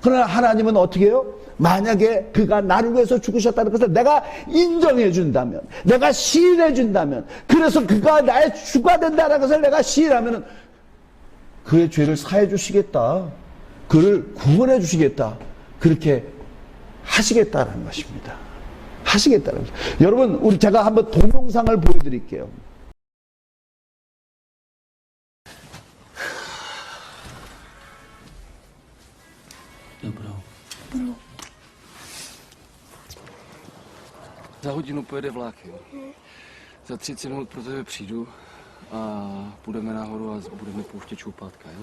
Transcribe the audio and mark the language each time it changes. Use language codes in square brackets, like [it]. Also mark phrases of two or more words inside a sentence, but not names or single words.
[ko] 그러나 하나님은 어떻게 해요? 만약에 그가 나를 위해서 죽으셨다는 것을 내가 인정해 준다면, 내가 시인해 준다면, 그래서 그가 나의 주가 된다는 것을 내가 시인하면 그의 죄를 사해 주시겠다. 그를 구원해 주시겠다. 그렇게 하시겠다는 것입니다. 하시겠다는 것입니다. 여러분, 제가 한번 동영상을 보여드릴게요. [cs] Dobrou. Za hodinu pojede vlak, jo. Za 30 minut pro tebe přijdu a půjdeme nahoru a budeme pouštět čoupátka, jo.